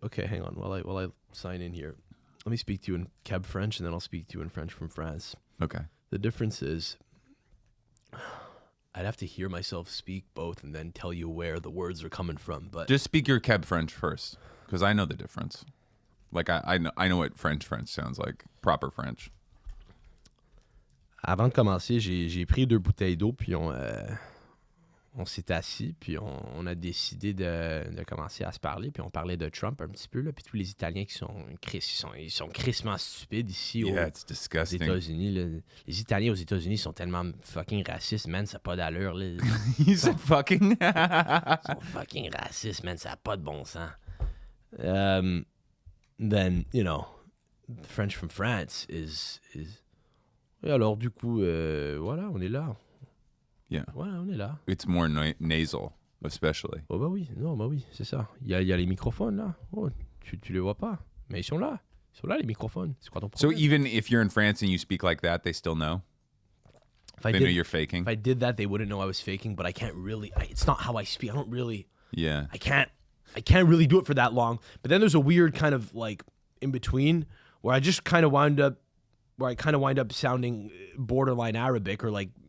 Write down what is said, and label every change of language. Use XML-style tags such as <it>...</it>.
<en>Okay, hang on while I sign in here. Let me speak to you in Cab French, and then I'll speak to you in French from France. Okay. The difference is, I'd have to hear myself speak both, and then tell you where the words are coming from. But Just speak your Keb French first, because I know the difference. Like I know what French sounds like. Proper French.</en> <fr>avant de commencer, j'ai pris 2 bouteilles d'eau, puis on s'est assis, puis on a décidé de commencer à se parler, puis on parlait de Trump un petit peu, là, puis tous les Italiens qui ils sont crissement stupides ici</fr> <en>It's</en> <fr>aux</fr> <en>disgusting.</en> <fr>États-Unis. Là. Les Italiens aux États-Unis sont tellement fucking racistes, man, ça n'a pas d'allure. Là.</fr> <en>You said fucking.</en> <fr>Ils sont fucking racistes, man, ça n'a pas de bon sens.</fr> <en>Then, you know, French from France is...</en> <fr>Et alors, du coup, voilà, on est là.</fr> <en>Yeah.</en> <fr>Voilà, on est là.</fr> <en>It's more nasal, especially.</en> <fr>Oh bah oui, non, bah oui, c'est ça. Il y a les microphones là. Oh, tu les vois pas, mais ils sont là. Ils sont là les microphones. C'est quoi ton</fr> <en>So</en> <fr>problème?</fr> <en>even if you're in France and you speak like that, they still know? They know you're faking? If I did that, they wouldn't know I was faking, but I can't really, it's not how I speak. I don't really, Yeah. I can't really do it for that long. But then there's a weird kind of like in between where I just kind of wind up sounding borderline Arabic or like</en>